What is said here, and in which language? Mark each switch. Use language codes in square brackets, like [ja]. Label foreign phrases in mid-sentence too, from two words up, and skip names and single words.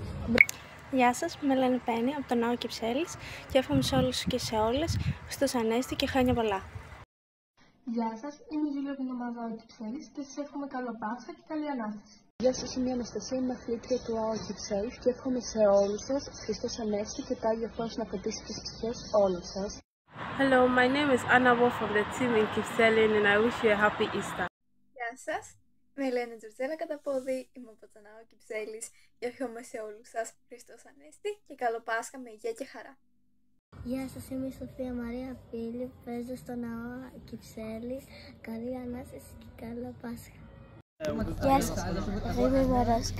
[el] Γεια σας, με λένε Πέννη από τον Ναό Κυψέλης και εύχομαι σε όλους και σε όλες Χριστός Ανέστη και χρόνια πολλά. Γεια σας, είμαι η Ζούλια από την ομάδα Κυψέλης και σας εύχομαι καλό Πάσχα και καλή Ανάσταση. Γεια σας, είμαι η Αναστασία, είμαι αθλήτρια του ΑΟ Κυψέλης και εύχομαι σε όλους σας Χριστός Ανέστη και το Άγιο Φως να φωτίσει τις ψυχές όλων σας. [en] Hello, my name is Anna Wolf from the team in Κυψέλη and I wish you a happy Easter. [el] Γεια σας, με λένε Τζορτζέλα Καταπόδη, είμαι από τον Ναό Κυψέλης και εύχομαι σε όλους σας Χριστός Ανέστη και καλό Πάσχα με υγεία και χαρά. Γεια σας, είμαι η Σοφία Μαρία Φίλη, παίζω στο Ναό Κυψέλης. Καλή Ανάσταση και καλό Πάσχα. Γεια σας, είμαι η Μαρόσκα.